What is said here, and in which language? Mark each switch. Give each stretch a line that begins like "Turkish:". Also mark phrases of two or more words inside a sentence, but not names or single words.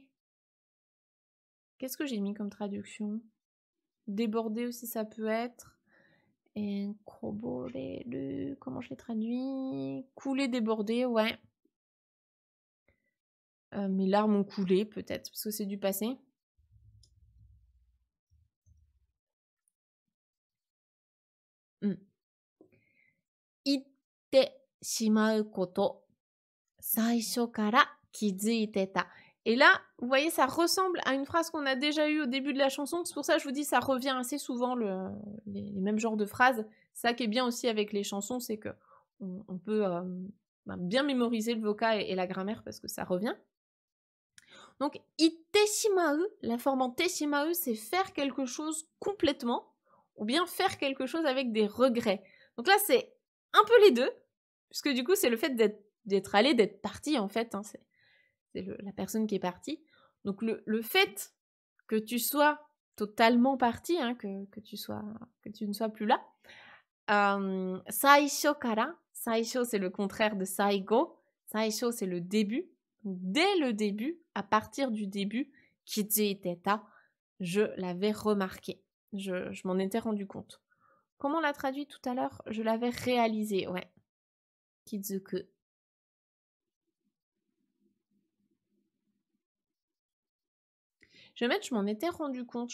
French: Qu'est-ce que j'ai mis comme traduction? Déborder aussi, ça peut être. Et comment je l'ai traduit? Couler, déborder, ouais. Mes larmes ont coulé, peut-être, parce que c'est du passé.
Japanese: 行ってしまうこと最初から気づいてた.
French: Et là, vous voyez, ça ressemble à une phrase qu'on a déjà eue au début de la chanson. C'est pour ça que je vous dis, ça revient assez souvent, les mêmes genres de phrases. Ça qui est bien aussi avec les chansons, c'est que on peut bien mémoriser le vocab et la grammaire parce que ça revient. Donc,
Japanese: 行ってしまう,
French: la forme en
Japanese: てしまう,
French: c'est faire quelque chose complètement ou bien faire quelque chose avec des regrets. Donc là, c'est un peu les deux, puisque du coup, c'est le fait d'être allé, d'être parti, en fait. Hein, c'est la personne qui est partie. Donc, le fait que tu sois totalement parti, hein, que tu ne sois plus là.
Japanese: 最初から.
French: Saisho, c'est le contraire de saigo. Saisho, c'est le début. Dès le début, à partir du début,
Japanese: 気づいてた,
French: je l'avais remarqué. Je m'en étais rendu compte. Comment on l'a traduit tout à l'heure? Je l'avais réalisé, ouais. Kizuku. Je vais mettre je m'en étais rendu compte.